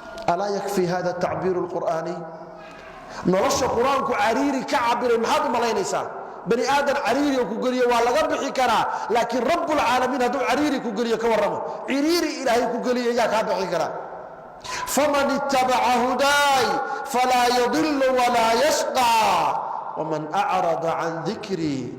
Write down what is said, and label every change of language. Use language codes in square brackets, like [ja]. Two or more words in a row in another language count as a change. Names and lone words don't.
[ar] ألا يكفي هذا تعبير القرآن? [so] Nolosha qur-aanku cariiri ka cabiray, maxaad u malaynaysaa? Bani aadan cariiri oo ku geliyo waa laga bixi karaa, laakiin [ar] رب العالمين [so] hadduu cariiri ku geliyo, ka warramo. Ciriiri Ilaahay ku geliyo, yaa kaa bixi karaa? [ar] "فمن اتبع هداي فلا يضل ولا يشقى، ومن أعرض عن ذكري